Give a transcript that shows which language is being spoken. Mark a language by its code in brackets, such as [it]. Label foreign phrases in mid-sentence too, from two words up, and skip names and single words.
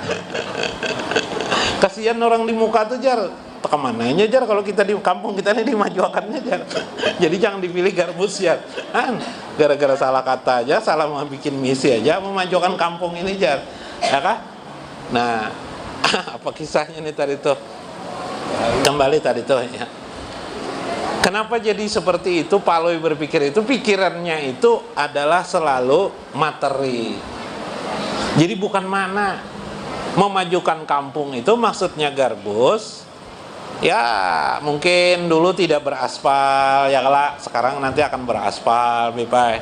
[id] Kasihan orang di muka tuh jar, kemananya jar kalau kita di kampung kita ini dimajukannya jar. Jadi jangan dipilih Garbus jar. Gara-gara salah kata aja, salah mau bikin misi aja, memajukan kampung ini jar, ya kah? Nah, apa kisahnya nih tadi tuh? Kembali tadi tuh ya. Kenapa jadi seperti itu? Palui berpikir itu, pikirannya itu adalah selalu materi. Jadi bukan mana. Memajukan kampung itu maksudnya Garbus. Ya mungkin dulu tidak beraspal, ya kalau sekarang nanti akan beraspal, Bipai.